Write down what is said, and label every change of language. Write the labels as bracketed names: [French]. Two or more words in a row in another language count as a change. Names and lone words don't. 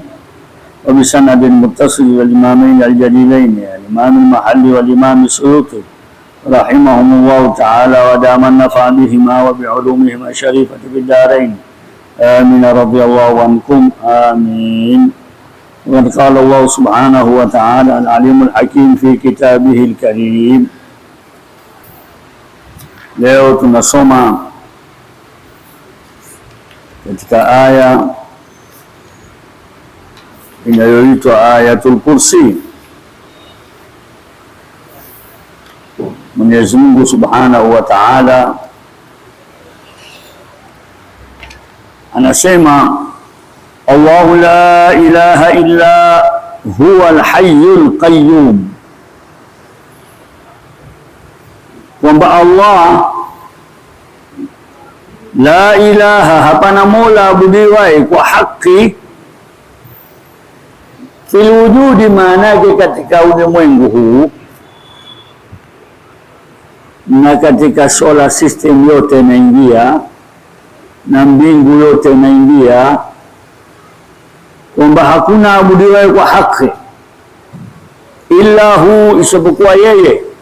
[Arabic] وبسند المتصل والإمامين الجليلين الإمام المحلي والإمام السيوطي رحمهم الله تعالى ودام النفع بهما وبعلومهما الشريفة في الدارين آمين رضي الله عنكم آمين. وقد قال الله سبحانه وتعالى العليم الحكيم في كتابه الكريم. [Swahili] Leo tunasoma katika aya inayoitwa Ayatul Kursi. Mwenyezi Mungu [Arabic] سبحانه وتعالى [Swahili] anasema [Arabic] الله لا إله إلا هو الحي القيوم, [Swahili] kwamba Allah [Arabic] لا إله, [Swahili] hapana mola abudiwaye kwa haki, [Arabic] في الوجود, [Swahili] maanake katika ulimwengu huu na katika [English] solar system [Swahili] yote inaingia na mbingu yote inaingia, kwamba hakuna abudiwaye kwa haki [Arabic] إلا هو, [Swahili] isipokuwa yeye.